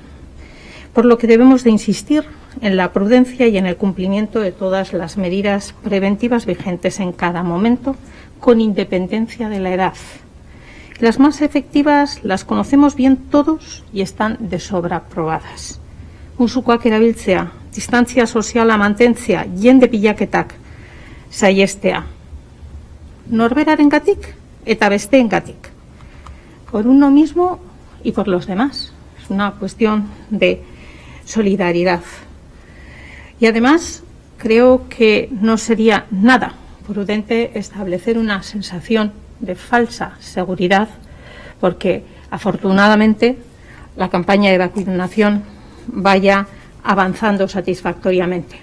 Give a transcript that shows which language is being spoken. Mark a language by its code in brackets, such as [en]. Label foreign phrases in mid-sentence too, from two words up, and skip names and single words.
[es] Por lo que debemos de insistir en la prudencia y en el cumplimiento de todas las medidas preventivas vigentes en cada momento, con independencia de la edad. Las más efectivas las conocemos bien todos y están de sobra probadas. [eu] Musukoak erabiltzea, distantzia soziala mantentzea, jende pilaketak saihestea. Norberarengatik eta besteengatik. [es] Por uno mismo y por los demás. Es una cuestión de solidaridad. Y además creo que no sería nada prudente establecer una sensación de falsa seguridad, porque afortunadamente la campaña de vacunación vaya avanzando satisfactoriamente.